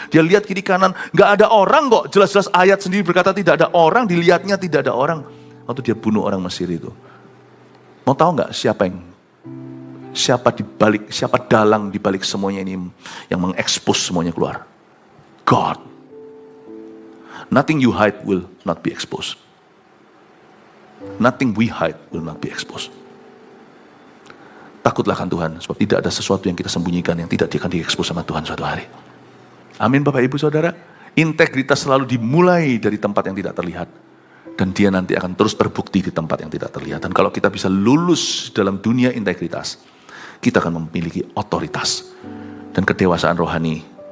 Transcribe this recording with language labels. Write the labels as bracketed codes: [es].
[id] Dia lihat kiri kanan, nggak ada orang kok. Jelas-jelas ayat sendiri berkata tidak ada orang, dilihatnya tidak ada orang. Waktu dia bunuh orang Mesir itu. Mau tahu nggak siapa dalang di balik semuanya ini yang mengekspos semuanya keluar? [en] God. Nothing you hide will not be exposed. Nothing we hide will not be exposed. [id] Takutlah kan Tuhan, sebab tidak ada sesuatu yang kita sembunyikan yang tidak akan diekspos sama Tuhan suatu hari. Amin Bapak Ibu Saudara. Integritas selalu dimulai dari tempat yang tidak terlihat. Dan dia nanti akan terus terbukti di tempat yang tidak terlihat. Dan kalau kita bisa lulus dalam dunia integritas, kita akan memiliki otoritas dan kedewasaan rohani.